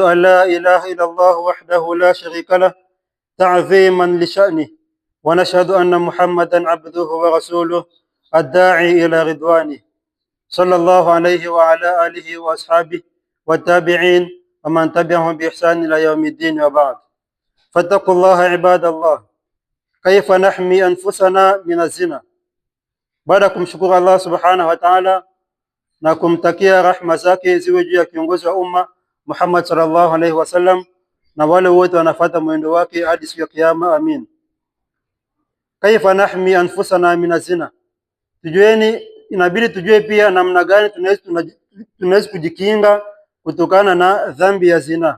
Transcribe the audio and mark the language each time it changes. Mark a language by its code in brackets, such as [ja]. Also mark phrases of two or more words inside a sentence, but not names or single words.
[ar] أن لا إله إلا الله وحده لا شريك له تعظيما لشأنه، ونشهد أن محمدا عبده ورسوله الداعي إلى رضوانه، صلى الله عليه وعلى آله وأصحابه والتابعين ومن تبعهم بإحسان إلى يوم الدين. وبعد، فاتقوا الله عباد الله. كيف نحمي أنفسنا من الزنا. [sw] Baada ya kumshukuru Allah [ar] سبحانه وتعالى [sw] na kumtakia rahma zake ziwe juu ya kiongozi wa umma Muhammad [ar] صلى الله عليه وسلم [sw] na wale wote wanafuata mwendo wake hadi siku ya kiyama, amin. [ar] كيف نحمي أنفسنا من الزنا, [sw] tujueni, inabidi tujue pia namna gani tunaweza kujikinga kutokana na dhambi ya zina.